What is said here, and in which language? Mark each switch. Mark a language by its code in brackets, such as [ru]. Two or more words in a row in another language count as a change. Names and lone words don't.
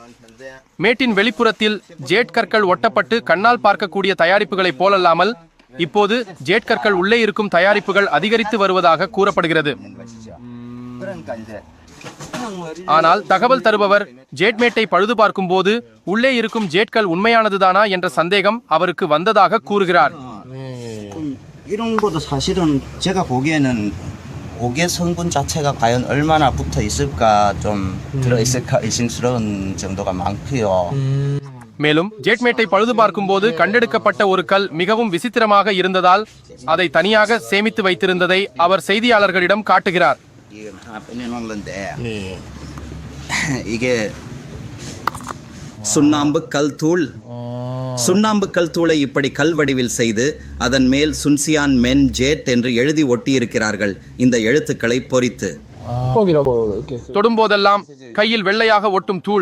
[ta] மேட்டின் வெளிப்புறத்தில் ஜேட் கற்கள் ஒட்டப்பட்டு கண்ணால் பார்க்கக்கூடிய தயாரிப்புகளைப் போலல்லாமல் இப்போது ஜேட் கற்கள் உள்ளே இருக்கும் தயாரிப்புகள் அதிகரித்து வருவதாக கூறப்படுகிறது. ஆனால் தகவல் தருபவர் ஜேட் மேட்டை பழுது பார்க்கும் போது உள்ளே இருக்கும் ஜேட்கள் உண்மையானதுதானா என்ற சந்தேகம் அவருக்கு வந்ததாக கூறுகிறார். [ko] 이런 것도 사실은 제가 보기에는 옥의 성분 자체가 과연 얼마나 붙어 있을까 좀 들어 있을까 의심스러운 정도가 많고요. [ta] மேலும் ஜேட் மேட்டை பழுது பார்க்கும் போது கண்டெடுக்கப்பட்ட ஒரு கல் மிகவும் விசித்திரமாக இருந்ததால் அதை தனியாக சேமித்து வைத்திருந்ததை அவர் செய்தியாளர்களிடம் காட்டுகிறார். [ko] 이건 하나 빼내놓는데 이게 [ta] சுண்ணாம்பு கல் தூள். சுண்ணாம்பு கல் தூளை இப்படி கல் வடிவில் செய்து அதன் மேல் சுன்சியான் மென் ஜேட் என்று எழுதி ஒட்டி இருக்கிறார்கள். இந்த எழுத்துக்களை பொறித்து தொடும்போதெல்லாம் கையில் வெள்ளையாக ஒட்டும் தூள்.